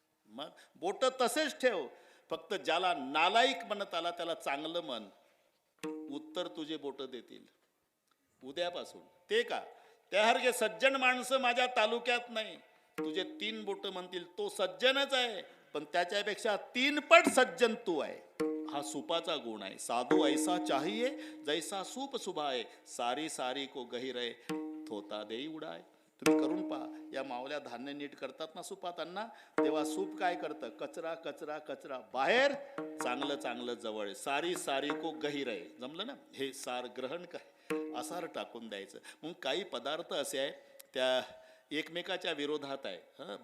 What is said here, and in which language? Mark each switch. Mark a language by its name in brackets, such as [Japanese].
[Marathi] मग बोट तसेच ठेव, फक्त ज्याला नालायक म्हणत आला त्याला चांगलं म्हण. उत्तर तुझे बोट देतील उद्यापासून. ते का? त्यासारखे सज्जन माणसं माझ्या तालुक्यात नाही. तुझे 3 बोट म्हणतील तो सज्जनच आहे, पण त्याच्यापेक्षा 3 पट सज्जन तू आहे. हा सुपाचा गुण आहे. [Hindi] साधू ऐसा चाहिए जैसा सूप सुभाए, सारी सारी को गहिरे थोता देई उडाय. [Marathi] तुम्ही करून पहा. या मावल्या धान्य नीट करतात ना सुपातांना, तेव्हा सूप काय करतं? कचरा कचरा कचरा बाहेर, चांगलं चांगलं जवळ. [Hindi] सारी सारी को गहिरे. [Marathi] जमलं ना? हे सार ग्रहण काय, असार टाकून द्यायचं. मग काही पदार्थ असे आहे त्या एकमेकाच्या विरोधात आहे.